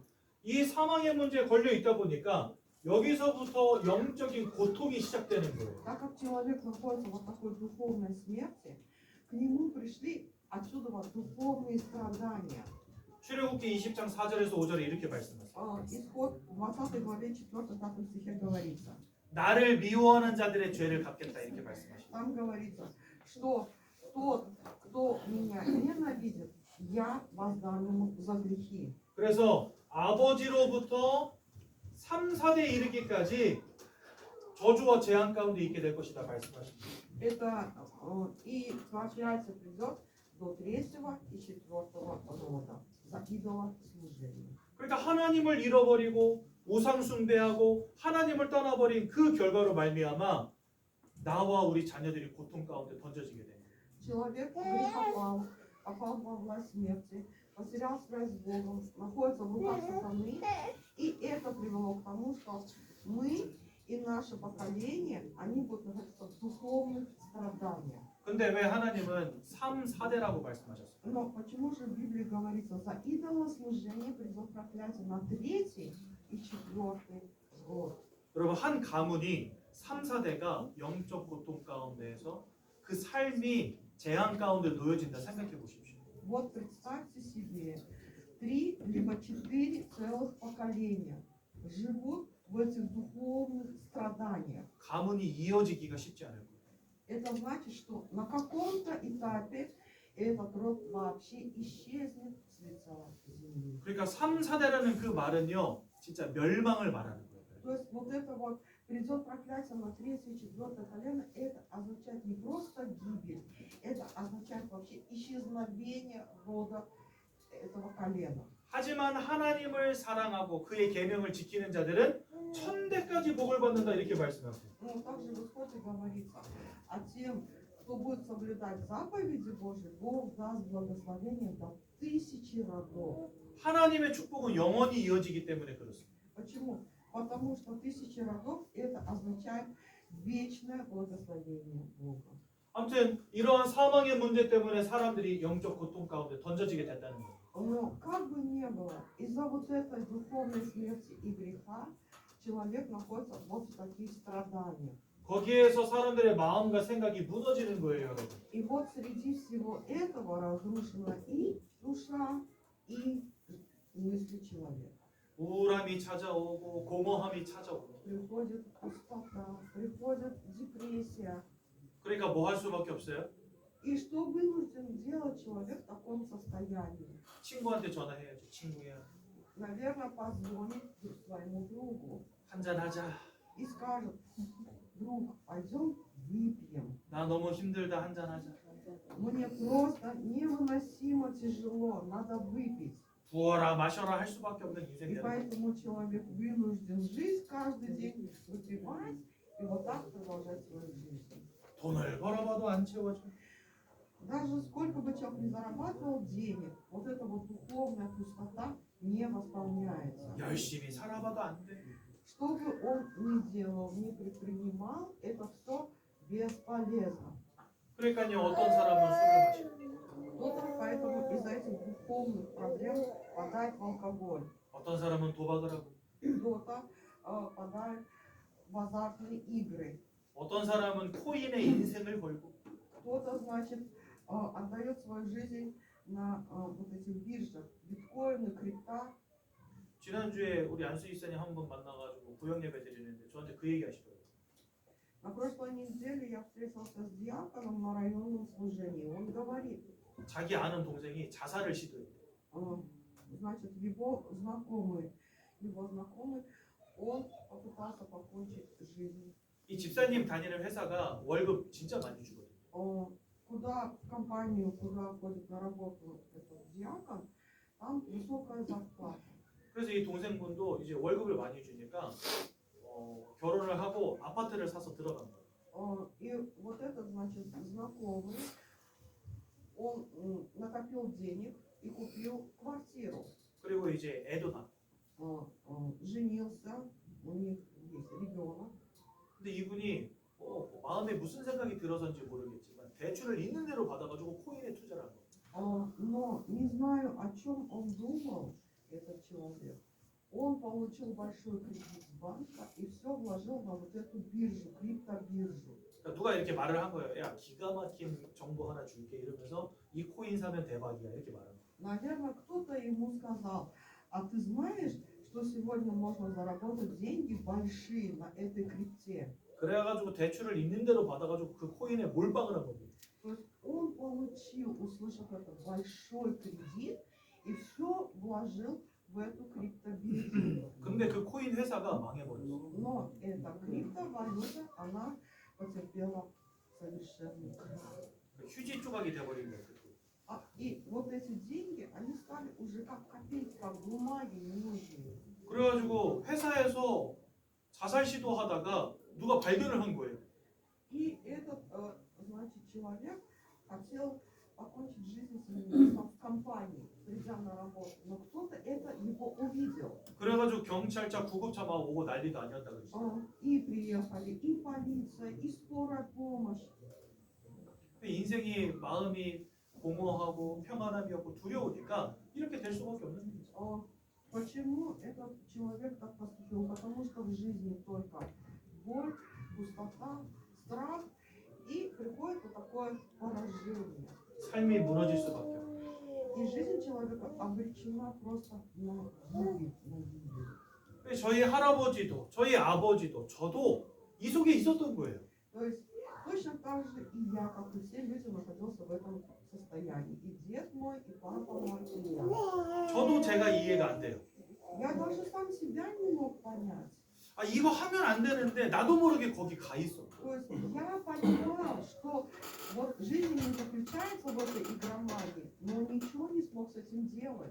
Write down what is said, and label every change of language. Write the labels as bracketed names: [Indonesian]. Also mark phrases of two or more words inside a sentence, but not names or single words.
[Korean] 이 사망의 문제에 걸려 있다 보니까 여기서부터 영적인 고통이 시작되는 거예요. [Russian] Так как человек находится в такой духовной смерти, к нему пришли отсюда вот духовные страдания. [Korean] 출애굽기 20장 4절에서 5절에 이렇게 말씀하세요. [Russian] Исход 20 главе 4-5 стихе говорится. [Korean] 나를 미워하는 자들의 죄를 갚겠다 이렇게 말씀하십니다. [Russian] Там говорится, что тот, кто меня ненавидит, я воздам ему за грехи. [Korean] 그래서 아버지로부터 3, 4대 이르기까지 저주와 재앙 가운데 있게 될 것이다 말씀하십니다. [Russian] Это и возвращается придет до 3-го и 4-го рода за идолослужение. [Korean] 그러니까 하나님을 잃어버리고 우상 숭배하고 하나님을 떠나버린 그 결과로 말미암아 나와 우리 자녀들이 고통 가운데 던져지게 됩니다. [Russian] Человек грех попал во власть смерти, потерял связь с Богом, находится в руках сатаны, и это привело к тому, что мы и наше поколение, они будут находиться в духовных страданиях. страдания. [Korean] 근데 왜 하나님은 3, 4대라고 말씀하셨어요? [Russian] Но почему же в Библии говорится, за идолослужение придет проклятие на третий и четвертый год? [Korean] 여러분 한 가문이 3, 4대가 영적 고통 가운데에서 그 삶이 재앙 가운데 놓여진다 생각해 보십시오. [Russian] Вот представьте себе, 3 либо 4 целых поколения живут в этих духовных страданиях. [Korean] 가문이 이어지기가 쉽지 않을 거예요. [Russian] Это значит, что на каком-то этапе этот род вообще исчезнет с лица земли. [Korean] 그러니까 3, 4대라는 그 말은요, 진짜 멸망을 말하는 거예요. [Russian] То есть вот это вот придет проклятие на третье и четвертое колено, это означает не просто гибель, это означает вообще исчезновение рода этого колена. [Korean] 하지만 하나님을 사랑하고 그의 계명을 지키는 자들은 1000대까지 복을 받는다 이렇게 말씀하세요. [Russian] Но также в Исходе говорится, а тем, кто будет соблюдать заповеди Божьи, Бог даст благословение до 1000 родов. [Korean] 하나님의 축복은 영원히 이어지기 때문에 그렇습니다. [Russian] Почему? Потому что 1000 родов это означает вечное благословение Бога. [Korean] 아무튼 이러한 사망의 문제 때문에 사람들이 영적 고통 가운데 던져지게 된다는 거예요. [Russian] Но как бы ни было, из-за вот этой духовной смерти и греха человек находится вот в таких страданиях. [Korean] 거기에서 사람들의 마음과 생각이 무너지는 거예요, 여러분. [Russian] И вот среди всего этого разрушена и душа, и мысли человека. [Korean] 우울함이 찾아오고 공허함이 찾아오고. [Russian] Приходит пустота, приходит депрессия. [Korean] 그러니까 뭐 할 수밖에 없어요? [Russian] И что вынужден делать человек в таком состоянии? [Korean] 친구한테 전화해야지. 친구야, [Russian] Наверное, позвонит своему другу [Korean] 한잔 하자. [Russian] и скажет: друг, пойдем выпьем. [Korean] 나 너무 힘들다. 한잔 하자. [Russian] Мне просто невыносимо тяжело, надо выпить. [Korean] 부어라 마셔라 할 수밖에 없는 [Russian] И [Korean] 인생이에요. [Russian] поэтому человек вынужден жить каждый день, выпивать и вот так продолжать свою жизнь. [Korean] 돈을 벌어봐도 안 채워져. [Russian] Даже сколько бы человек ни зарабатывал денег, вот эта вот духовная пустота не восполняется. [Korean] 열심히 살아봐도 안 돼. [Russian] Что бы он ни делал, ни предпринимал, это все бесполезно. [Korean] 그러니까요, 어떤 사람은 술을 마셔. [Russian] Кто-то поэтому из-за этих духовных проблем впадает в алкоголь. [Korean] 어떤 사람은 도박을 하고. [Russian] Кто-то впадает в азартные игры. [Korean] 어떤 사람은 코인에 인생을 걸고. [Russian] Кто-то, значит, отдает свою жизнь на вот этих биржах, биткоины, крипта. [Korean] 지난주에 우리 안수 이사님 한 번 만나가지고 구역 예배 드리는데 저한테 그 얘기 하시더라고요. [Russian] На прошлой неделе я встретился с диаконом на районном служении. Он говорит, [Korean] 자기 아는 동생이 자살을 시도했대. [Russian] значит, его знакомый, он попытался покончить жизнь. [Korean] 이 집사님 다니는 회사가 월급 진짜 많이 주거든요. [Russian] Куда в компанию, куда ходит на работу этот диакон, там высокая зарплата. [Korean] 그래서 이 동생분도 이제 월급을 많이 주니까 결혼을 하고 아파트를 사서 들어간 거예요. [Russian] И вот этот, значит, знакомый, он накопил денег и купил квартиру. [Korean] 그리고 이제 애도 낳고. [Russian] Женился, у них есть ребенок. [Korean] 근데 이분이 마음에 무슨 생각이 들어서인지 모르겠지만 대출을 있는 대로 받아가지고 코인에 투자를 한 거예요. [Russian] Но не знаю, о чем он думал, этот человек. Он получил большой кредит с банка и все вложил на вот эту биржу, криптобиржу. [Korean] 그러니까 누가 이렇게 말을 한 거예요. 야, 기가 막힌 정보 하나 줄게 이러면서 이 코인 사면 대박이야 이렇게 말하는 거예요. [Russian] Наверное, кто-то ему сказал: а ты знаешь, что сегодня можно заработать деньги большие на этой крипте? [Korean] 그래가지고 대출을 있는 대로 받아가지고 그 코인에 몰빵을 한 겁니다. [Russian] То есть он получил, услышав это, большой кредит и все вложил в эту криптобиржу. [Korean] 근데 그 코인 회사가 망해버렸어. [Russian] Но эта криптовалюта, она потерпела совершенный крах. [Korean] 휴지 조각이 돼버린 거예요. [Russian] И вот эти деньги, они стали уже как копейки, как бумаги ненужные. [Korean] 그래가지고 회사에서 자살 시도하다가 누가 발견을 한 거예요. [Russian] И этот, значит, человек хотел покончить жизнь в компании, придя на работу, но кто-то это его увидел. [Korean] 그래가지고 경찰차, 구급차 막 오고 난리도 아니었다 그랬어요. [Russian] И приехали и полиция, и скорая помощь. [Korean] 인생이 마음이 공허하고 평안함이 없고 두려우니까 이렇게 될 수밖에 없는 거죠. [Russian] Почему этот человек так поступил? Потому что в жизни только боль, пустота, страх, и приходит вот такое поражение. [Korean] 삶이 무너질 수밖에 없고. [Russian] И жизнь человека обречена просто на гибель, на гибель. [Korean] 저희 할아버지도 저희 아버지도 저도 이 속에 있었던 거예요. [Russian] То есть точно так же и я, как и все люди, находился в этом состоянии. И дед мой, и папа мой, и я. [Korean] 저도 제가 이해가 안 돼요. [Russian] Я даже сам себя не мог понять. [Korean] 아 이거 하면 안 되는데 나도 모르게 거기 가 있어. [Russian] То есть я понимал, что вот жизнь не заключается в этой игромании, но ничего не смог с этим делать.